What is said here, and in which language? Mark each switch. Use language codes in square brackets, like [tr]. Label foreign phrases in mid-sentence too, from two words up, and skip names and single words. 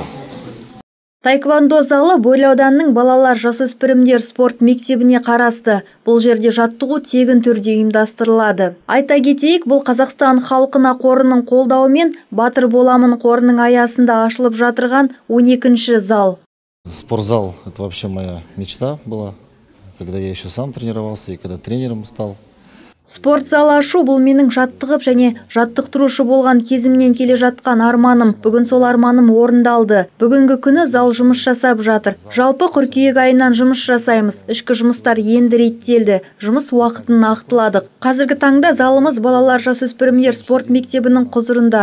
[kk] Таеквондо залы Бөрлі ауданының балалар жасөспірімдер спорт мектебіне қарасты. Бұл жерде жаттығу тегін түрде ұйымдастырылады. Айта кетейік, бұл Қазақстан халқына қорының қолдауымен Батыр боламын қорының аясында ашылып жатырған 12-ші зал. [ru] Спортзал – это вообще моя мечта была, когда я еще сам тренировался и когда тренером стал. [kk] Спорт зал ашу бұл менің жаттығып және жаттықтырушы болған кезімнен келе жатқан арманым. Бүгін сол арманым орындалды. Бүгінгі күні зал жұмыс жасап жатыр. Жалпы қыркүйек айынан жұмыс жасаймыз. Ішкі жұмыстар енді реттелді. Жұмыс уақытын нақтыладық. Қазіргі таңда залымыз балалар жасөспірімдер спорт мектебінің құзырында.